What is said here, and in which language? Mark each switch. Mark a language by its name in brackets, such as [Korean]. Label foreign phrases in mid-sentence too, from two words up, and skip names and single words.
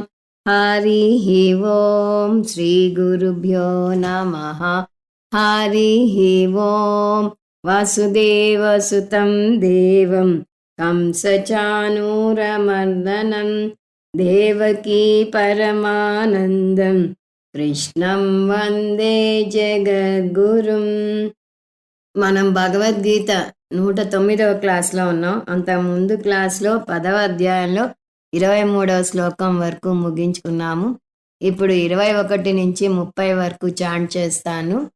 [Sanskrit] हरिः ओं श्रीगुरुभ्यो नमः। हरिः ओं वसुदेवसुतं देवं कंसचाणूरमर्दनं देवकी परमानन्दं కృష్ణం వందే జగద్గురుం. [Telugu] మనం భగవద్గీత 109వ క్లాస్లో ఉన్నాం. అంత ముందు క్లాస్లో 10వ అధ్యాయంలో 23వ శ్లోకం వరకు ముగించుకున్నాము. ఇప్పుడు 21 నుంచి 30 వరకు చాంట్ చేస్తాను.